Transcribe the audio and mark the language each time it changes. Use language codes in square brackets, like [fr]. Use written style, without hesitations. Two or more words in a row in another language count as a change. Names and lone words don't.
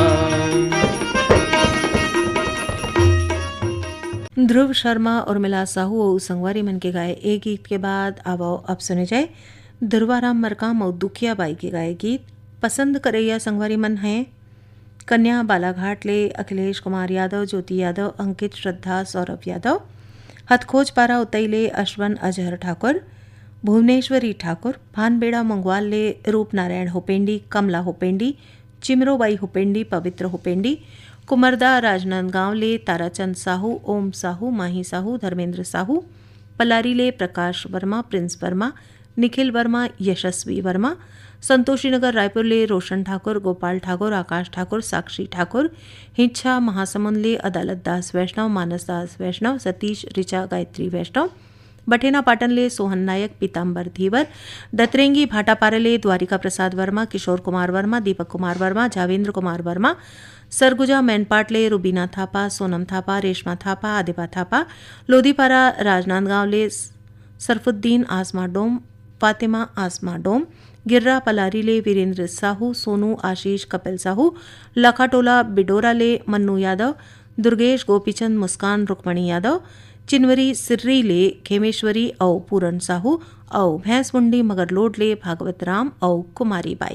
[hne] ध्रुव शर्मा और मिला साहू और संगवारी मन के गाए एक गीत के बाद अब सुने जाए दुर्वाराम मरकाम और दुखिया बाई के गाए गीत। पसंद करैया संगवारी मन हैं कन्या बालाघाट ले अखिलेश कुमार यादव, ज्योति यादव, अंकित, श्रद्धा, सौरभ यादव। हथखोज पारा उतैले अश्वन अजहर ठाकुर, भुवनेश्वरी ठाकुर। भानबेड़ा मंगवाल ले रूप नारायण होपेंडी, कमला होपेंडी, चिमरोबाई होपेंडी, पवित्र होपेंडी। कुमरदा राजनांदगांव ले ताराचंद साहू, ओम साहू, माही साहू, धर्मेंद्र साहू। पलारी ले प्रकाश वर्मा, प्रिंस वर्मा, निखिल वर्मा, यशस्वी वर्मा। संतोषीनगर रायपुर ले रोशन ठाकुर, गोपाल ठाकुर, आकाश ठाकुर, साक्षी ठाकुर। हिंछा महासमुंद ले अदालत दास वैष्णव, मानस दास वैष्णव, सतीश, ऋचा, गायत्री वैष्णव। बठेना पाटन ले सोहन नायक, पीताम्बर धीवर। दतरेंगी भाटापारा ले द्वारिका प्रसाद वर्मा, किशोर कुमार वर्मा, दीपक कुमार वर्मा, जावेंद्र कुमार वर्मा। सरगुजा मैनपाट ले रुबीना थापा, सोनम थापा, रेशमा थापा, आदिबा थापा। लोधीपारा राजनांदगांव ले सरफुद्दीन आसमा डोम, फातिमा आसमा डोम। गिर्रा पलारी ले वीरेंद्र साहू, सोनू, आशीष, कपिल साहू। लखाटोला बिडोरा ले मन्नू यादव, दुर्गेश, गोपीचंद, मुस्कान, रुक्मणी यादव। चिनवरी सिर्री ले खेमेश्वरी औ पूरन साहू औ भैंसमुंडी मगरलोड ले भागवत राम औ कुमारी बाई।